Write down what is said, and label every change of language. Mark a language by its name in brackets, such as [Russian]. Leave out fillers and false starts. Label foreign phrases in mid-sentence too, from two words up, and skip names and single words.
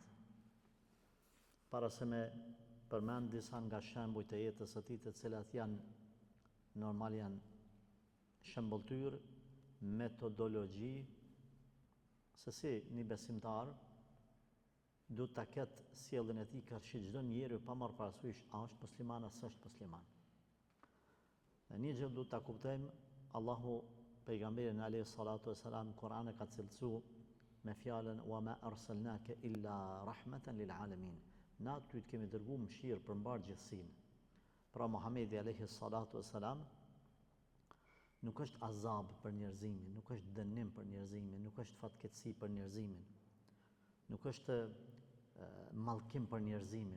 [Albanian] Para se me përmend disa nga shembujt e jetës së tij, të cilat janë shembulltyr, metodologji se si një besimtar duhet ta ketë sjelljen e tij kërshi çdo njeri pa marrë parasysh a është musliman apo s'është musliman. Dhe një gjë duhet ta kuptojmë, Allahu pejgamberin [Arabic] عليه الصلاة والسلام [Albanian] Kur'an e ka cilësuar me fjalën [Arabic] وما أرسلناك إلا رحمة للعالمين. [Albanian] Na ty të kemi dërguar mëshirë për mbar gjithësinë. Pra Muhamedi [Arabic] عليه الصلاة والسلام [Albanian] nuk është azab për njerëzimin, nuk është dënim për njerëzimin, nuk është fatkeqësi për njerëzimin, nuk është mallkim për njerëzimin.